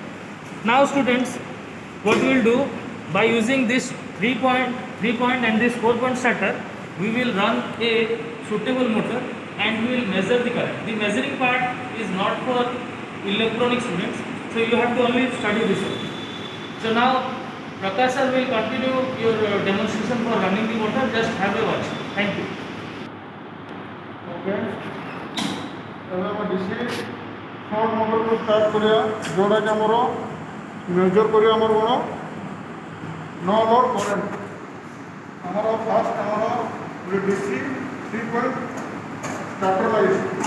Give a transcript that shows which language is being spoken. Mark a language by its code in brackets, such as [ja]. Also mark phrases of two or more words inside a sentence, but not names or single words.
[en] Now students, what we will do, by using this 3-point and this 4-point stator, we will run a suitable motor and we will measure the current. The measuring part is not for electronic students, so you have to only study this one. So now Prakash sir will continue your demonstration for running the motor. Just have a watch. Thank you. [or] Okay. ଏବେ ଆମେ DC ସର୍ଟ ମୋଟରକୁ ଷ୍ଟାର୍ଟ କରିବା, ଯେଉଁଟାକି ଆମର ମେଜର କରିବା ଆମର କ'ଣ [en] no load current. [or] ଆମର ଫାଷ୍ଟ ଆମର ଗୋଟେ DC 3-point ଷ୍ଟାର୍ଟର ଲାଗିଛି।